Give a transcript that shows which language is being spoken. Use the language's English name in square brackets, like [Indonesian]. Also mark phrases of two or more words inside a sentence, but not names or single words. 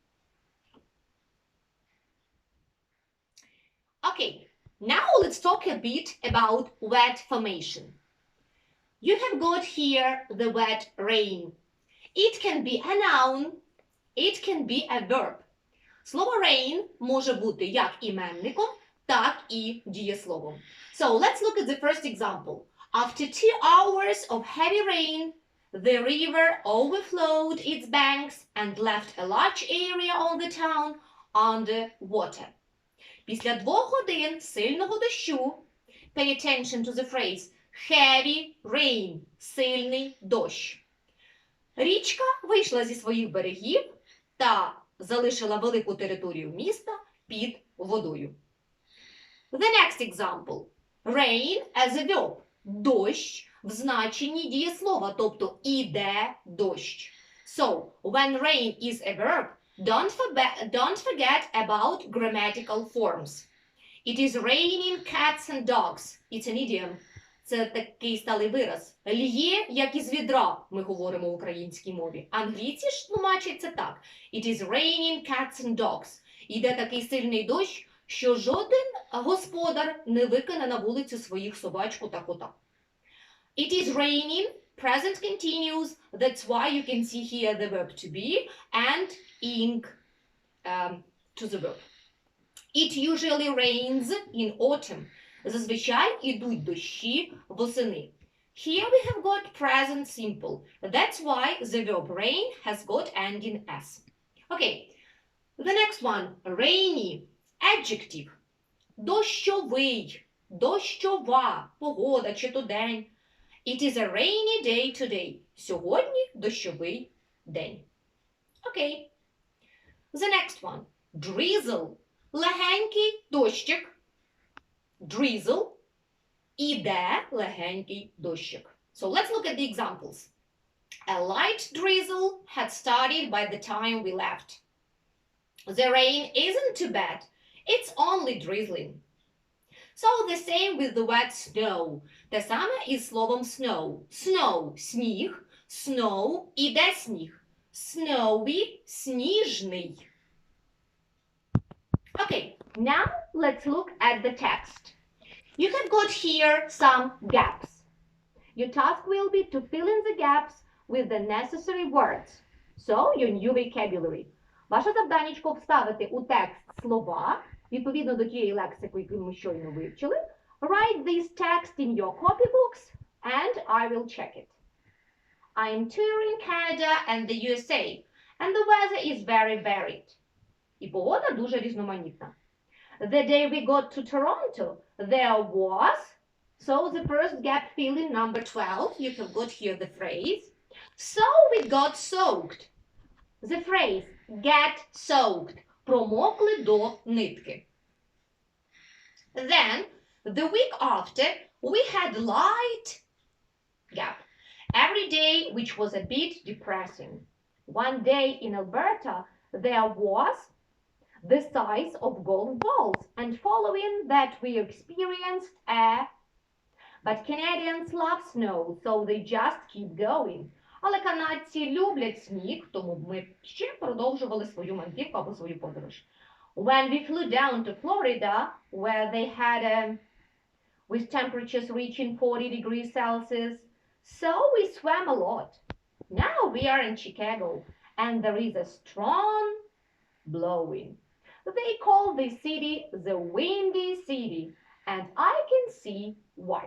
[English] Okay, now let's talk a bit about word formation. You have got here the word rain. It can be a noun, it can be a verb. [Ukrainian] Слово rain може бути як іменником, так і дієсловом. [English] So let's look at the first example. After 2 hours of heavy rain, the river overflowed its banks and left a large area of the town under water. [Ukrainian] Після 2 годин сильного дощу, [English] pay attention to the phrase heavy rain, [Ukrainian] сильний дощ. Річка вийшла зі своїх берегів та залишила велику територію міста під водою. [English] The next example. Rain as a verb. [Ukrainian] Дощ в значенні дієслова, тобто іде дощ. [English] So, when rain is a verb, don't forget about grammatical forms. It is raining cats and dogs. It's an idiom. [Ukrainian] Це такий сталий вираз. Лє, як із відра, ми говоримо в українській мові. Англійці ж тлумачать це так. [English] It is raining cats and dogs. [Ukrainian] Іде такий сильний дощ, що жоден господар не викине на вулицю своїх собачку та кота. [English] It is raining, present continuous, that's why you can see here the verb to be and ing to the verb. It usually rains in autumn. [Ukrainian] Зазвичай ідуть дощі восени. [English] Here we have got present simple. That's why the verb rain has got ending s. Okay, the next one, rainy, adjective. [Ukrainian] Дощовий, дощова, погода чи то день. [English] It is a rainy day today. [Ukrainian] Сьогодні дощовий день. [English] Okay. The next one, drizzle, [Ukrainian] легенький дощик. Drizzle, іде легенький дощик. [English] So let's look at the examples. A light drizzle had started by the time we left. The rain isn't too bad. It's only drizzling. So the same with the word snow. [Ukrainian] Те саме із словом snow. Snow – сніг. Snow – іде сніг. Snowy – сніжний. [English] Okay, now let's look at the text. You have got here some gaps. Your task will be to fill in the gaps with the necessary words. So, your new vocabulary. [Ukrainian] Ваше завданнячко вставити у текст слова відповідно до тієї лексики, яку ми щойно вивчили, [English] write this text in your copybooks and I will check it. I'm touring Canada and the USA, and the weather is very varied. [Ukrainian] І погода дуже різноманітна. [English] The day we got to Toronto, there was, so the first gap fill in number 12, you have got here the phrase, so we got soaked. The phrase get soaked, промокли до нитки. Then, the week after, we had light gap. Every day, which was a bit depressing. One day in Alberta, there was the size of golf balls, and following that we experienced a... But Canadians love snow, so they just keep going. [Ukrainian] Але канадці люблять сніг, тому ми ще продовжували свою мандрівку або свою подорож. [English] When we flew down to Florida, where they had with temperatures reaching 40 degrees Celsius, so we swam a lot. Now we are in Chicago, and there is a strong blowing. They call this city the Windy City, and I can see why.